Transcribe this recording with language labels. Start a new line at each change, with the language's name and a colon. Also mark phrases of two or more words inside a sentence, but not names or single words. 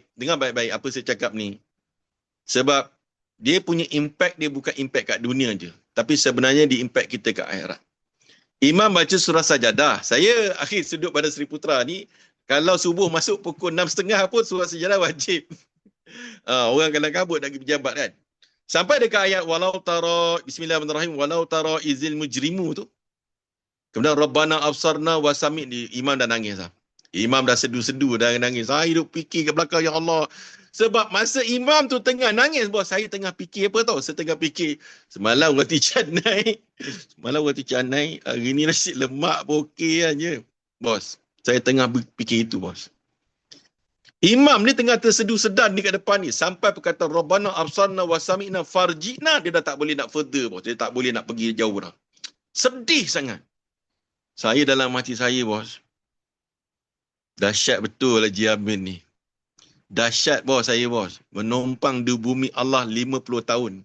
Malay: Dengar baik-baik apa saya cakap ni. Sebab dia punya impact, dia bukan impact kat dunia je. Tapi sebenarnya dia impact kita kat akhirat. Imam baca surah sajadah. Saya akhir sudut pada Sri Putra ni, kalau subuh masuk pukul 6.30 pun surah sajadah wajib. Orang kadang kabut nak pergi pejabat kan. Sampai dekat ayat
Arabic: ولو ترى، بسم الله الرحمن الرحيم، ولو ترى إذ المجرمون tu.
Malay: Kemudian
Arabic: ربنا أبصرنا وسمعنا,
Malay: imam dah nangis lah. Imam dah sedu-sedu, dah nangis. Saya hidup fikir ke belakang,
Arabic: يا الله.
Malay: Sebab masa imam tu tengah nangis, bos, saya tengah fikir apa tau? Saya tengah fikir, semalam roti canai. Hari ni nasi lemak pun okey aja. Bos, saya tengah fikir itu, bos. Imam ni tengah tersedu-sedan ni kat depan ni. Sampai perkataan
Arabic: ربنا أبصرنا وسمعنا فارجعنا.
Malay: Dia dah tak boleh nak further, bos. Dia tak boleh nak pergi jauh dah. Sedih sangat. Saya dalam hati saya, bos. Dahsyat betul Haji Amin ni. Dahsyat, bos, saya, bos. Menumpang di bumi Allah 50 tahun.